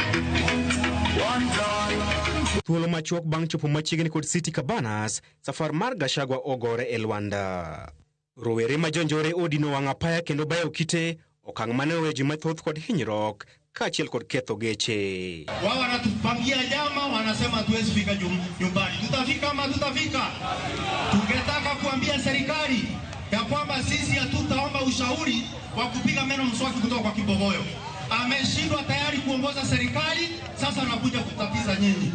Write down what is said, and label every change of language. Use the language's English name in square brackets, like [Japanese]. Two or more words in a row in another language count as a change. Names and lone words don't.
[Luo (Kenya and Tanzania)] Thuolo machuok bang' chopo machiegni kod City Cabanas, safar mar Gachagua ogore e lwanda. Rowere ma jonjore odino wang' apaya kendo bayo kite, okang' mane oweyo ji mathoth kod hinyruok kaachiel kod ketho geche. [Swahili] Wao wanatupangia jama, wanasema tuwezi fika nyumbani. Tutafika ama tutafika? Tungetaka kuambia serikali ya kwamba sisi hatutaomba ushauri wa kupiga meno mswaki kutoka kwa Kibogoyo. Ameshindwa tayari kuongoza serikali, sasa anakuja kutatiza nyinyi.